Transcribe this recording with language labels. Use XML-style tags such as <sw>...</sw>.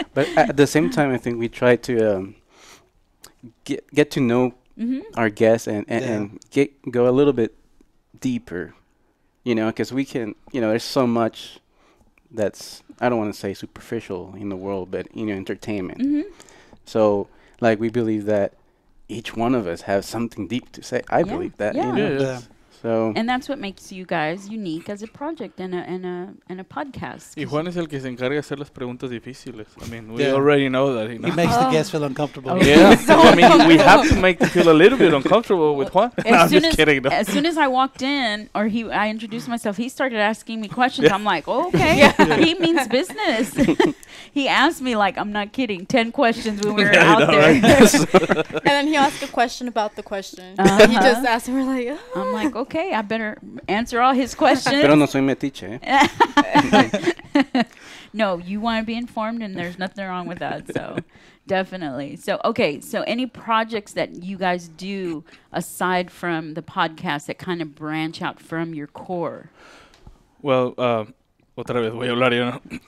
<en>But at the same time, I think we try to get to know our guests and go a little bit deeper, because we can, there's so much that's, I don't want to say superficial in the world, but, entertainment. So, like, we believe that each one of us has something deep to say. I believe that, Yeah. Yeah. So, And that's what makes you guys unique as a project and a podcast.</en> <es>Y</es> <en>'cause</en> <es>Juan es el que se encarga de hacer las preguntas difíciles.</es> <en>I mean, we Yeah. already know that. He makes the guests feel uncomfortable. Oh. Yeah, I mean, we have to make them feel a little bit uncomfortable with Juan. No, I'm just kidding. No. As soon as I walked in, or I introduced myself, he started asking me questions. I'm like, oh, okay, he means business. He asked me, like, I'm not kidding, 10 questions when we were Yeah, I out know, there. right? And then he asked a question about the question. Uh-huh. He just asked, and we're like, I'm like, okay, I better answer all his questions.</en> <es>pero no soy metiche,</es> <en>No, you want to be informed, and there's nothing wrong with that. So, definitely. So, okay. So, any projects that you guys do aside from the podcast that kind of branch out from your core? Well,</en> <es>otra vez voy a hablar yo.</es>